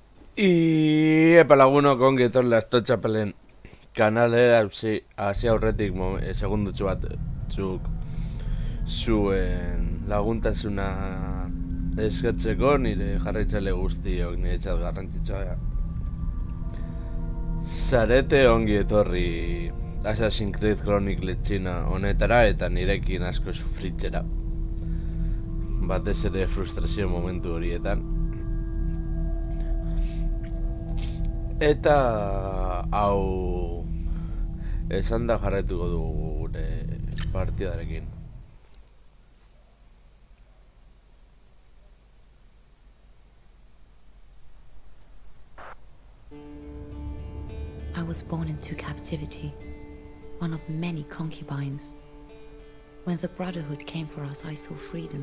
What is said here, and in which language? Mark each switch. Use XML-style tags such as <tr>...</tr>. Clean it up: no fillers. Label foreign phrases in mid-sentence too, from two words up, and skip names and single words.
<eu>Lagunok ongi etorri Astotxapelen kanalera hasi aurretik segundutxu bat zuk zuen laguntasuna eskatzeko nire jarraitzaile guztiok niretzat garrantzitsua zarete ongi etorri Assassin's Creed Chronicle China honetara eta nirekin asko sufritzera batez ere frustrazio momentu horietan. Eta hau esan da jarraituko dugu gure partidarekin.</eu> <en>I was born into captivity, one of many concubines. When the Brotherhood came for us, I saw freedom.</en>